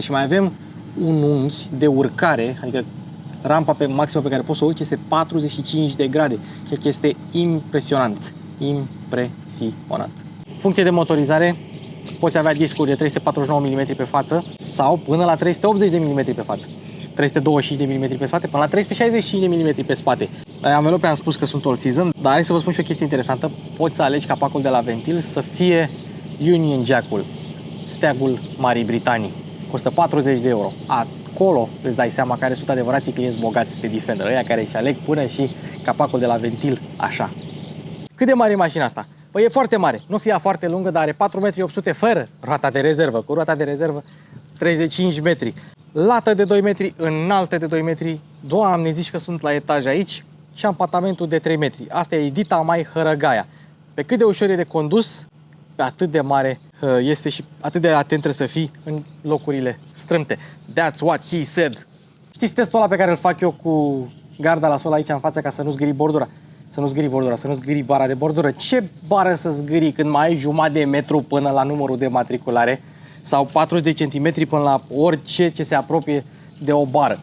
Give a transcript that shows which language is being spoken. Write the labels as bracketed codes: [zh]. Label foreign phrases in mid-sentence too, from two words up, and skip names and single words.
[ro] Și mai avem un unghi de urcare, adică rampa maximă pe care poți să o urci este 45 de grade, ceea ce este impresionant. Impresionant. Funcție de motorizare, poți avea discuri de 349 mm pe față sau până la 380 de mm pe față. 325 de mm pe spate până la 365 de mm pe spate. Anvelope am spus că sunt [en] all season, [ro] dar hai să vă spun și o chestie interesantă. Poți să alegi capacul de la ventil să fie Union Jack-ul, steagul Marii Britanii. Costă 40 de euro. Acolo îți dai seama care sunt adevărații clienți bogați de Defender, ăia care își aleg până și capacul de la ventil așa. Cât de mare e mașina asta? Păi e foarte mare, nu fie foarte lungă, dar are 4,8 m fără roata de rezervă. Cu roata de rezervă 35 metri. Lată de 2 metri, înaltă de 2 metri. Doamne, zici că sunt la etaj aici și ampatamentul de 3 metri. Asta e dita mai hărăgaia. Pe cât de ușor e de condus, pe atât de mare este și atât de atent trebuie să fii în locurile strâmte. [en] That's what he said. [ro] Știți testul ăla pe care îl fac eu cu garda la sol aici în față ca să nu zgâri bordura? Să nu zgâri bordura, să nu zgâri bara de bordură. Ce bară să zgâri când mai ai jumătate de metru până la numărul de matriculare sau 40 de centimetri până la orice ce se apropie de o bară.